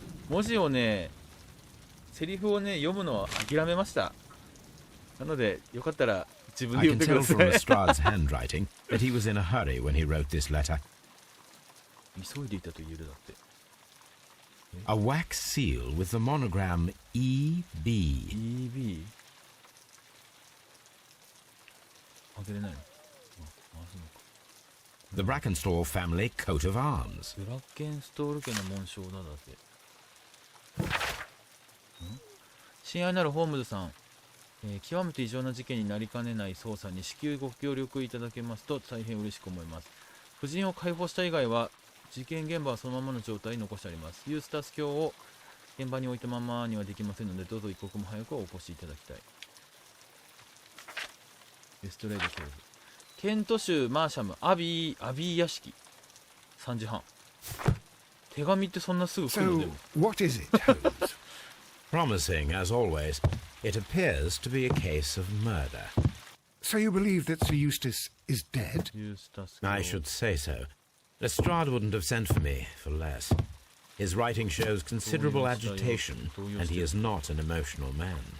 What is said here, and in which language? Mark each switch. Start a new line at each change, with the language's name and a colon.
Japanese: 文字をね、セリフをね、読むのは諦めました。なので、よかったら自分で読んでください。
English: I can tell from Lestrade's handwriting that he was in a hurry when he wrote this letter.
Japanese: 急いでいたと言えるだって。
English: A wax seal with the monogram EB. EB?
Japanese: 開けれないの？
English: The Brackenstall family coat of arms.
Japanese: ブラッケンストール家の紋章だって。親愛なるホームズさん、極めて異常な事件になりかねない捜査に至急ご協力いただけますと大変嬉しく思います。夫人を解放した以外は事件現場はそのままの状態に残してあります。ユースタス卿を現場に置いたままにはできませんので、どうぞ一刻も早くお越しいただきたい。レストレード教授、ケント州マーシャムアビー屋敷、3時半。手紙ってそんなすぐ来るの？でも
English: what is it, Holmes? Promising as always, it appears to be a case of murder. So you believe that Sir Eustace is dead? I should say so. Lestrade wouldn't have sent for me for less. His writing shows considerable agitation, and he is not an emotional man.